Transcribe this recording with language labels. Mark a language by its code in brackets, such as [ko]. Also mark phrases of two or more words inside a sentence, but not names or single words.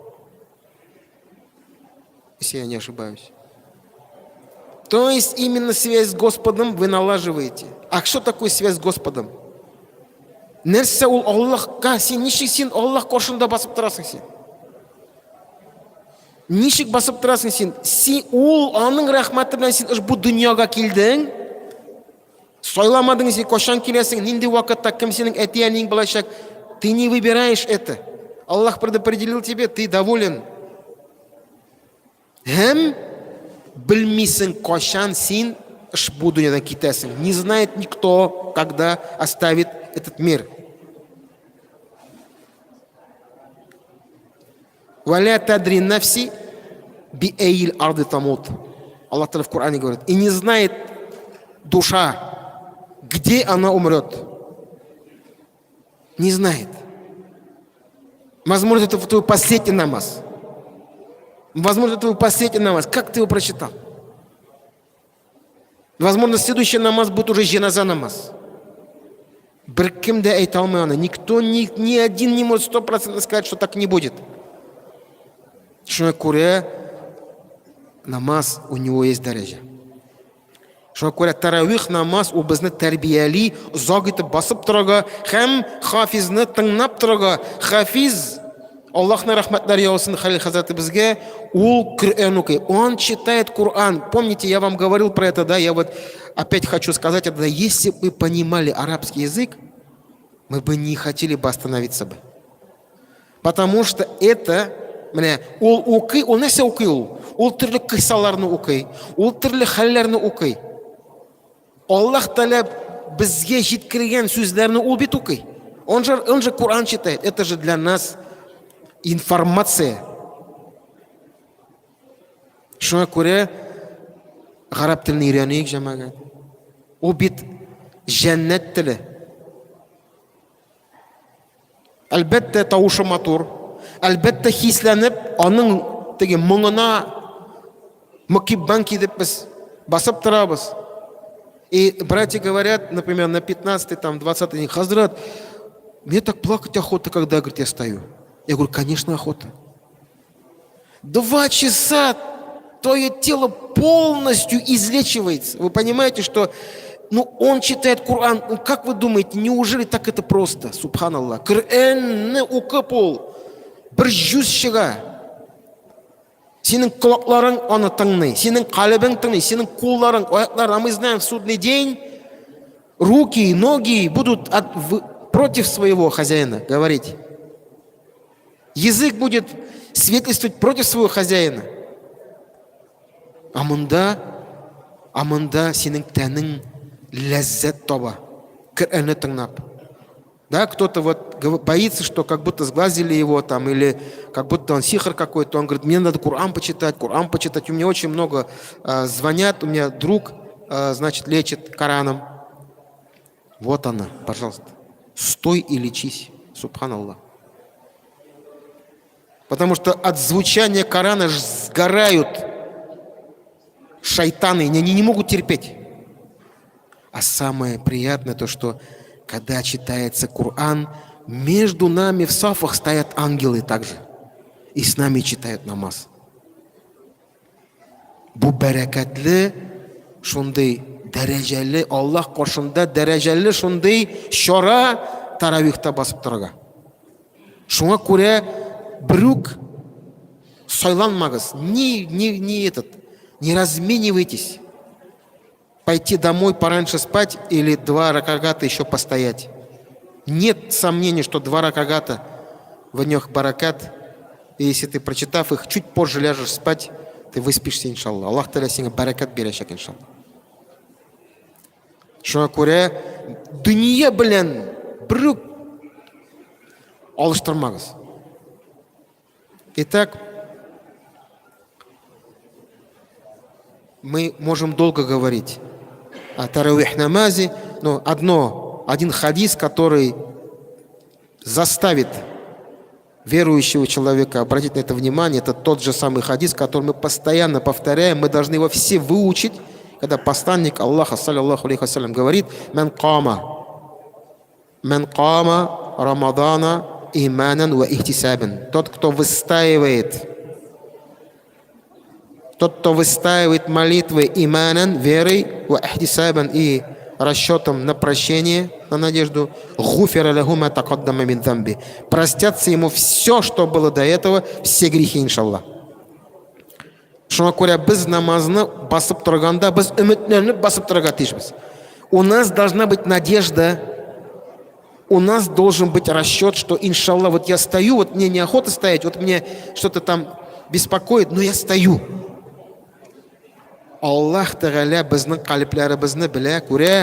[ru] Если я не ошибаюсь. То есть именно связь с Господом вы налаживаете. А что такое связь с Господом? [tt] Нәрсә ул Аллаһка, син ничек син Аллаһ каршында басып торасың син? Ничек басып торасың син? Син ул аның рәхмәте белән син бу дөньяга килдең. Сайламадың син, кашан киләсең, нинди вакытта, кем синең әтияң булачак? [ru] Ты не выбираешь это. Аллаһ предопределил тебе, ты доволен. [tt] Һәм белмисең, кашан син бу дөньядан китәсең. [ru] Не знает никто, когда оставит этот мир. [ar] «ولا تدري نفس بأي أرض تموت». [ru] Аллах Та'аля в Коране говорит. И не знает душа, где она умрет. Не знает. Возможно, это твой последний намаз. Возможно, это твой последний намаз. Как ты его прочитал? Возможно, следующий намаз будет уже джаназа намаз. [tt] Беркем де айталмана. [ru] Никто, ни один не может 100% сказать, что так не будет. [tt] Шуңа күрә намаз [ru] у него есть [tt] дәрәҗә. Шуңа күрә таравих намаз у безне тәрбияли, озак итеп басып торырга һәм хафизны тыңлап торырга. Хафиз, Аллаһның рәхмәтләре яусын Халил хәзрәте безгә, ул Коръән укый. [ru] Он читает Коръән. Помните, я вам говорил про это, да? Я вот опять хочу сказать это. Если бы понимали арабский язык, мы бы не хотели бы остановиться бы. Потому что это, [tt] ул укый, ул нәрсә укый ул? Ул төрле кыйссаларны укый, ул төрле хәлләрне укый. Аллаһ Та'аля безгә җиткергән сүзләрне ул бит укый. [ru] Он же Коръән читает. Это же для нас информация. [tt] Шуңа күрә гарәп телен өйрәник, җәмәгать. Ул бит җәннәт теле. Әлбәттә тавышы матур. Әлбәттә хисләнеп, аның теге моңына мукиббан кидеп без басып торабыз. [ru] И братья говорят, например, на 15-й, там, 20-й день: «Хазрат, мне так плакать охота, когда, говорит, я стою». Я говорю: конечно, охота. 2 часа твое тело полностью излечивается. Вы понимаете, что он читает Коръән. Как вы думаете, неужели так это просто? Субханаллах. [tt] Коръәнне укып ул бер җүз чыга. Синең колакларың аны тыңлый, синең калбең тыңлый, синең кулларың, аякларың. [ru] А мы знаем, в судный день руки, ноги будут против своего хозяина говорить. Язык будет свидетельствовать против своего хозяина. [tt] Амында синең тәнең ләззәт таба. Коръәнне тыңлап. [ru] Да, кто-то вот боится, что как будто сглазили его там, или как будто он сихр какой-то. Он говорит: мне надо Коръән почитать. У меня очень много звонят, у меня друг, значит, лечит Кораном. Вот она, пожалуйста. Стой и лечись. Субханаллах. Потому что от звучания Корана сгорают шайтаны, они не могут терпеть. А самое приятное то, что когда читается Коръән, между нами в сафах стоят ангелы также. И с нами читают намаз. [tt] Бу бәрәкәтле, шундый дәрәҗәле, Аллаһ каршында дәрәҗәле шундый чара таравихта басып торырга. Шуңа күрә Брюк, сайланмагыз, [ru] не разменивайтесь. Пойти домой пораньше спать или 2 ракагата еще постоять. Нет сомнений, что 2 ракагата в них баракат. И если ты, прочитав их, чуть позже ляжешь спать, ты выспишься, иншаллах. [tt] Аллах Та'аля сиңа баракат берәчәк, иншаллах. Шуңа күрә дөнья белән Брюк алыштырмагыз. [ru] Итак, мы можем долго говорить о таравих намазе, но один хадис, который заставит верующего человека обратить на это внимание, это тот же самый хадис, который мы постоянно повторяем, мы должны его все выучить, когда посланник Аллаха, саллиллаху алейхи вассалям, говорит: [ar] «من قام رمضان إيمانا واحتسابا». [ru] Тот, кто выстаивает молитвы иманан, верой, [ar] واحتسابا, [ru] и расчетом на прощение, на надежду, [ar] غفر له ما تقدم من ذنبه. [ru] Простятся ему все, что было до этого, все грехи, иншаллах. [tt] Шуңа күрә без намазны басып торганда, без өметләнеп басып торырга тиешбез. [ru] У нас должна быть надежда, у нас должен быть расчет, что иншаллах, вот я стою, вот мне неохота стоять, вот мне что-то там беспокоит, но я стою. [tt] Аллах Тәгалә безнең калепләребезне белә, күрә.